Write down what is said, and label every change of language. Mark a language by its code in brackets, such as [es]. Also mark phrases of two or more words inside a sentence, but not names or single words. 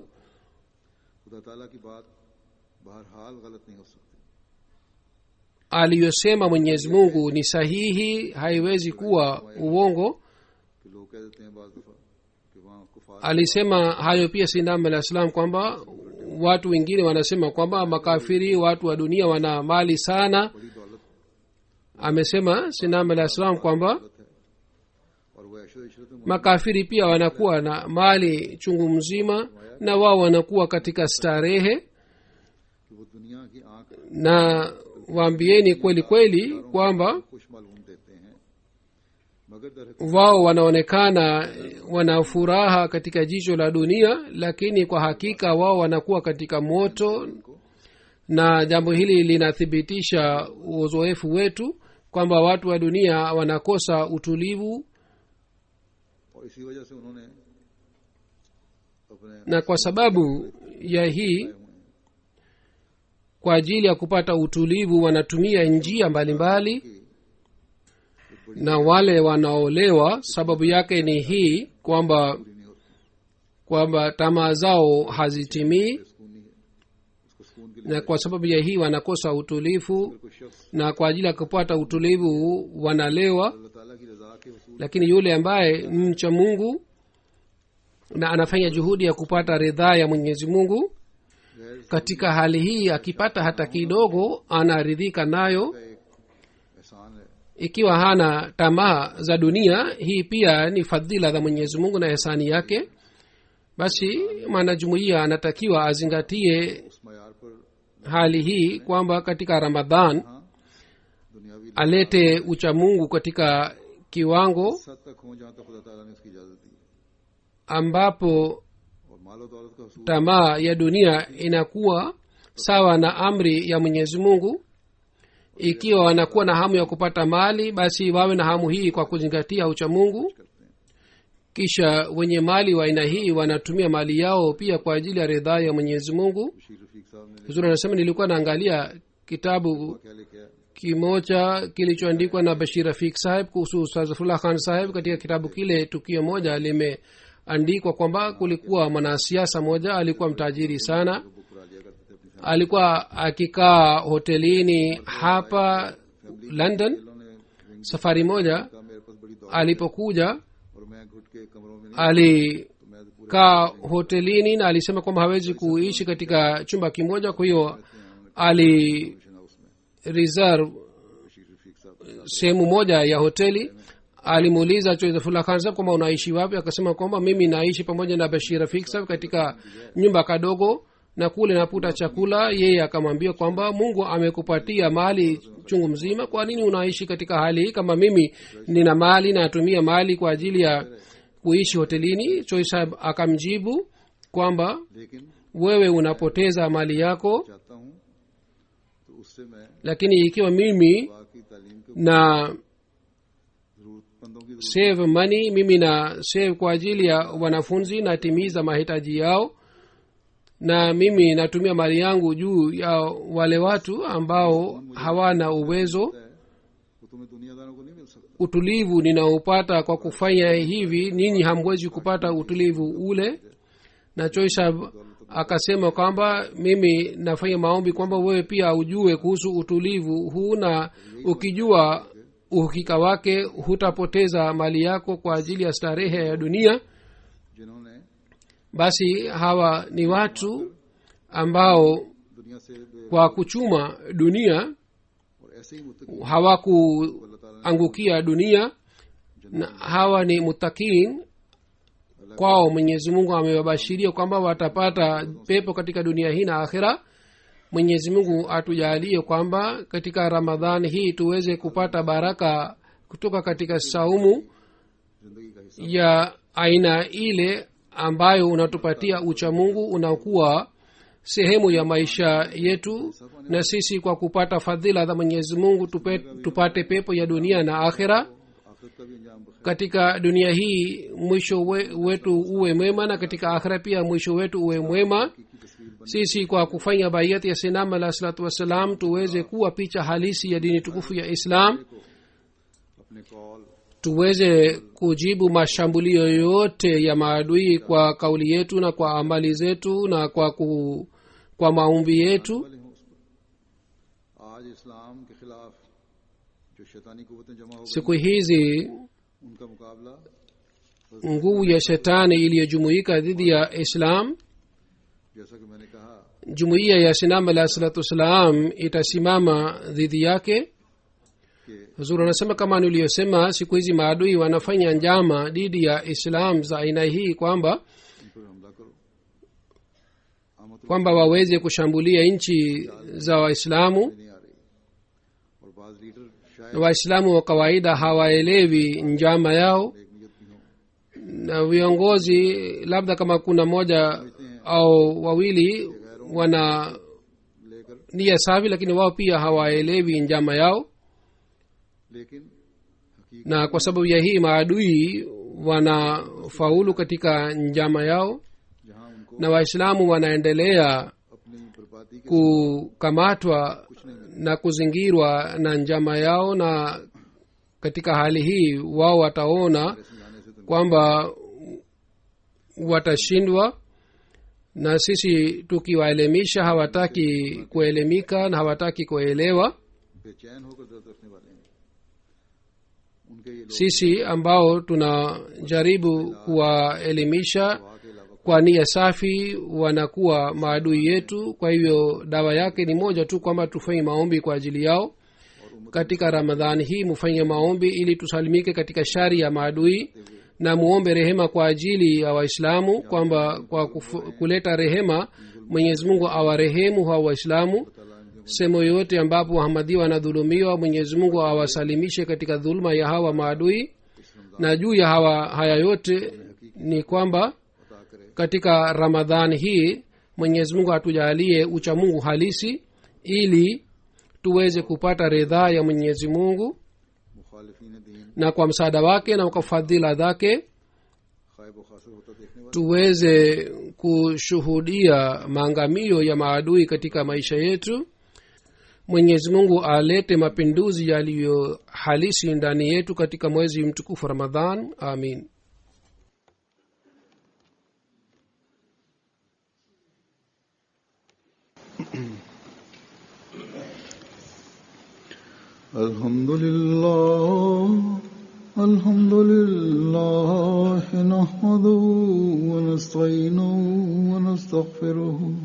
[ur] خدا تعالیٰ کی بات بہرحال غلط نہیں ہو سکتی. [sw] aliyosema mwenyezi mungu ni sahihi, haiwezi kuwa uongo. [ur] کہ لوگ کہہ دیتے ہیں بعض دفعہ کہ وہاں کفار [sw] alisema hayo pia sinam alah salam kwamba watu wengine wanasema kwamba makafiri watu wa dunia wana mali sana. [ur] بڑی دولت [sw] amesema sinam alah salam kwamba [ur] ہے اور وہ عیش و عشرت میں [sw] makafiri pia wanakuwa na mali chungu mzima na wao wanakuwa katika starehe, [ur] کہ وہ دنیا کی آنکھ [sw] na waambieni kweli kweli kwamba [ur] خوش معلوم دیتے ہیں، مگر در [sw] wao wanaonekana wana furaha katika jicho la dunia, lakini kwa hakika wao wanakuwa katika moto. na jambo hili linathibitisha uzoefu wetu kwamba watu wa dunia wanakosa utulivu, [ur] اور اسی وجہ سے انہوں نے اپنے [sw] na kwa sababu ya hii, kwa ajili ya kupata utulivu wanatumia njia mbalimbali. na wale wanaolewa sababu yake ni hii kwamba tamaa zao hazitimii, [ur] سکون نہیں ہے، اس کو سکون کے لیے [sw] na kwa sababu ya hii wanakosa utulivu, [ur] کوئی شخص [sw] na kwa ajili ya kupata utulivu wanalewa. [ur] اللہ تعالیٰ کی رضا کے وصول [sw] lakini yule ambaye mcha mungu na anafanya juhudi ya kupata ridhaa ya mwenyezi mungu, [ur] गैर [sw] katika hali hii akipata hata kidogo anaridhika nayo. [ur] کا ایک احسان ہے. [sw] ikiwa hana tamaa za dunia, hii pia ni fadhila za mwenyezi mungu na ihsani yake. basi mwanajumuiya anatakiwa azingatie [ur] اس معیار پر [sw] hali hii kwamba katika ramadhan [ur] ہاں دنیاوی [sw] alete uchamungu katika kiwango [ur] حد تک ہو جہاں تک خدا تعالیٰ نے اس کی اجازت دی ہے, [sw] ambapo [ur] اور مال و دولت کا حصول [sw] tamaa ya dunia inakuwa sawa na amri ya mwenyezi mungu. ikiwa wanakuwa na hamu ya kupata mali basi wawe na hamu hii kwa kuzingatia uchamungu. [ur] کرتے ہیں. [sw] kisha wenye mali wa aina hii wanatumia mali yao pia kwa ajili ya ridhaa ya mwenyezi mungu. [ur] بشیر رفیق صاحب نے [sw] huzuri anasema nilikuwa naangalia kitabu [ur] کیا لے کے آیا, [sw] kimoja kilichoandikwa na bashir rafik saheb kuhusu ustaz Zafrullah Khan saheb. katika kitabu kile tukio moja limeandikwa kwamba kulikuwa mwanasiasa moja alikuwa mtajiri sana, [ur] بک کرا لیا کرتے تھے اپنی [sw] alikuwa akikaa hotelini hapa london. [ur] فیملی نے. [sw] safari moja [ur] کہا میرے پاس بڑی دولت [sw] alipokuja [ur] اور میں گھٹ کے کمروں میں نہیں, [sw] alikaa [ur] تو میں تو پورے [sw] hotelini na alisema kwamba hawezi kuishi katika chumba kimoja, kwa hiyo ali [ur] کمیشن ہاؤس میں [sw] reserve [ur] بشیر رفیق صاحب [sw] sehemu moja ya hoteli. alimuuliza Zafrullah Khan sahab kwamba unaishi wapi, akasema kwamba mimi naishi pamoja na bashir rafik sahab katika nyumba kadogo na kule naputa chakula. yeye akamwambia kwamba mungu amekupatia mali chungu mzima, kwa nini unaishi katika hali hii? kama mimi nina mali na natumia mali kwa ajili ya kuishi hotelini. Choi sahab akamjibu kwamba [ur] लेकिन [sw] wewe unapoteza mali yako, [ur] چاہتا ہوں تو اس سے میں [sw] lakini ikiwa mimi [ur] باقی تعلیم کے [sw] na [ur] ضرورت مندوں کی [en] save money, [sw] mimi na save kwa ajili ya wanafunzi, natimiza mahitaji yao, na mimi natumia mali yangu juu ya wale watu ambao hawana uwezo. [ur] ضرورت ہے وہ تمہیں دنیاداروں کو نہیں مل سکتا. [sw] Utulivu ninaupata kwa kufanya hivi, ninyi hamwezi kupata utulivu ule. na Choisab akasema kwamba mimi nafanya maombi kwamba wewe pia ujue kuhusu utulivu huu, na ukijua uhakika wake hutapoteza mali yako kwa ajili ya starehe ya dunia. [ur] جنہوں نے [sw] basi hawa ni watu ambao [ur] دنیا سے [sw] kwa kuchuma dunia [ur] اور ایسے ہی متقی [sw] hawakuangukia dunia, na hawa ni mutakin. kwao mwenyezi mungu amewabashiria kwamba watapata pepo katika dunia hii na akhira. mwenyezi mungu atujalie kwamba katika ramadhani hii tuweze kupata baraka kutoka katika saumu [ur] زندگی کا حصہ [sw] ya aina ile ambayo unatupatia uchamungu, unakuwa sehemu ya maisha yetu, na sisi kwa kupata fadhila za mwenyezi mungu tupate pepo ya dunia na akhira. [ur] آخرت کا بھی انجام بخیر [sw] katika dunia hii mwisho wetu uwe mwema, na katika akhira pia mwisho wetu uwe mwema. [ur] کی تصویر بن [sw] sisi kwa kufanya baiyati ya sinam alah salatu wassalam tuweze kuwa picha halisi ya dini tukufu ya islam, [ur] کو اپنے قول [sw] tuweze kujibu mashambulio yote ya maadui kwa kauli yetu na kwa amali zetu na kwa maombi yetu. [ur] والے ہوں اس پر. آج اسلام کے خلاف جو شیطانی قوتیں جمع ہو گئی [sw] siku hizi [ur] ان کا مقابلہ [sw] nguvu ya shetani iliyojumuika dhidi ya islam, [ur] جیسا کہ میں نے کہا [sw] jumuiya ya sinam alah salatu wassalam itasimama dhidi yake. [ur] कि [sw] huzuri anasema kama niliyosema, siku hizi maadui wanafanya njama dhidi ya islam za aina hii kwamba [ur] ان پر حملہ کرو۔ آمد [sw] kwamba waweze kushambulia nchi za waislamu. [ur] نہیں آ رہی اور بعض لیڈر شاید [sw] waislamu wa kawaida hawaelewi njama yao, [ur] ایک نیت کی ہو, [sw] na viongozi labda kama kuna moja au wawili wana [ur] لے کر [sw] nia safi, lakini wao pia hawaelewi njama yao, [ur] لیکن حقیقت [sw] na kwa sababu ya hii maadui wanafaulu katika njama yao, [ur] جہاں ان کو [sw] na waislamu wanaendelea [ur] اپنی بربادی کے [sw] kukamatwa na kuzingirwa na njama yao, na katika hali hii wao wataona [ur] سمجھانے سے تو [sw] kwamba watashindwa, na sisi tukiwaelimisha hawataki kuelimika na hawataki kuelewa. [ur] بے چین ہو کر درد رکھنے والے ہیں. ان کے یہ لوگ [sw] sisi ambao tunajaribu kuwaelimisha [ur] دعا کے علاوہ [sw] kwa nia safi wanakuwa maadui yetu. kwa hivyo dawa yake ni moja tu, kwamba tufanye maombi kwa ajili yao. katika ramadhani hii mufanye maombi ili tusalimike katika shari ya maadui, na muombe rehema kwa ajili ya waislamu, kwamba kwa kuleta rehema mwenyezi mungu awarehemu hawa waislamu. sehemu yoyote ambapo wahamadia wanadhulumiwa, mwenyezi mungu awasalimishe katika dhuluma ya hawa maadui. na juu ya haya yote ni kwamba [ur] عطا کرے [sw] katika ramadhani hii mwenyezi mungu atujalie uchamungu halisi, ili tuweze kupata ridhaa ya mwenyezi mungu [ur] مخالفین دین [sw] na kwa msaada wake na kwa fadhila zake [ur] خائب و خاسر ہوتا دیکھنے والے [sw] tuweze kushuhudia maangamio ya maadui katika maisha yetu mwenyezi mungu alete mapinduzi yaliyo halisi ndani yetu katika mwezi mtukufu ramadhan amin [ar] الحمد لله نحمده ونستعينه ونستغفره